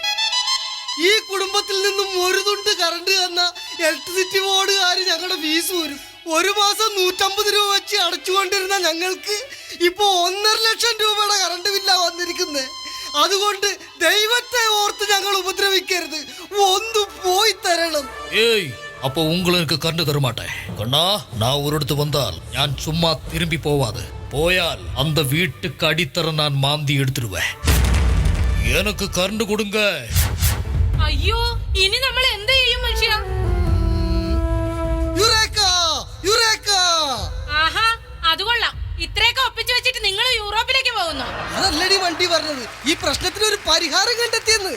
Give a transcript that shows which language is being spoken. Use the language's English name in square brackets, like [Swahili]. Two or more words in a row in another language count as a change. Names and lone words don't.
[Malayalam] ഈ കുടുംബത്തിൽ നിന്നും ഒരു തുണ്ട് കറണ്ട് തന്ന ഇലക്ട്രിസിറ്റി ബോർഡുകാര് ഞങ്ങളുടെ ഫീസ് വരും. ഒരു മാസം 150 രൂപ വെച്ച് അടച്ചുകൊണ്ടിരുന്ന ഞങ്ങൾക്ക് ഇപ്പൊ 1.5 ലക്ഷം രൂപയുടെ കറണ്ട് ബില്ലാ വന്നിരിക്കുന്നത്. അതുകൊണ്ട് ദൈവത്തെ ഓർത്ത് ഞങ്ങൾ ഉപദ്രവിക്കരുത്, ഒന്ന് പോയി തരണം. ഏയ്, [Tamil] அப்போ உங்களுக்கு கரண்ட் தரமாட்டேன். கண்ணா, நான் ஒரு இடத்து வந்தால் நான் சும்மா திரும்பி போவாது. போயால் அந்த வீட்டுக்கு அடித்தர நான் மாந்தி எடுத்துடுவேன். எனக்கு கரண்ட் கொடுங்க. [Malayalam] അയ്യോ, ഇനി നമ്മൾ എന്ത് ചെയ്യും മനുഷ്യ? ആഹാ, അത് കൊള്ളാം. ഇത്രയൊക്കെ ഒപ്പിച്ചു വെച്ചിട്ട് നിങ്ങൾ യൂറോപ്പിലേക്ക് പോകുന്നു? അതല്ലടി വണ്ടി പറഞ്ഞത്. ഈ പ്രശ്നത്തിന് ഒരു പരിഹാരം കണ്ടെത്തിയെന്ന്.